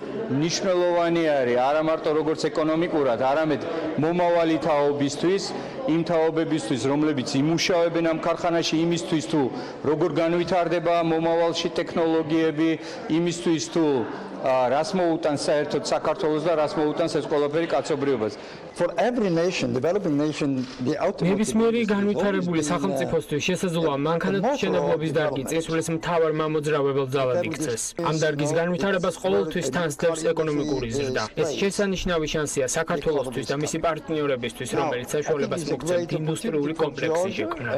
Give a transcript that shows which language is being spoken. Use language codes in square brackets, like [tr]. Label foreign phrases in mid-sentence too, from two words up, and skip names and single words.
[ka] მნიშვნელოვანი არის არა მარტო როგორც ეკონომიკურად, არამედ მომავალი თაობისთვის, იმ თაობებისთვის, რომლებიც იმუშავებენ ამ ქარხანაში, იმისთვის თუ როგორ განვითარდება მომავალში ტექნოლოგიები, იმისთვის თუ რას მოუტანს საერთოდ საქართველოს და რას მოუტანს ეს ყველაფერი კაცობრიობას. [en] For every nation, developing nation, the ultimate [ka] ნებისმიერი განვითარებული სახელმწიფოსთვის შესაძლოა მანქანათმშენებლობის დარგი წესულის მთავარ მამოძრავებელ ძალად იქცეს. ამ დარგის განვითარებას ყოველთვის თანსდებს ეკონომიკური ზრდა. ეს შესანიშნავი შანსია საქართველოსთვის და მისი პარტნიორებისთვის, რომელიც საშუალებას მოგცემთ ინდუსტრიული კომპლექსი შექმნათ.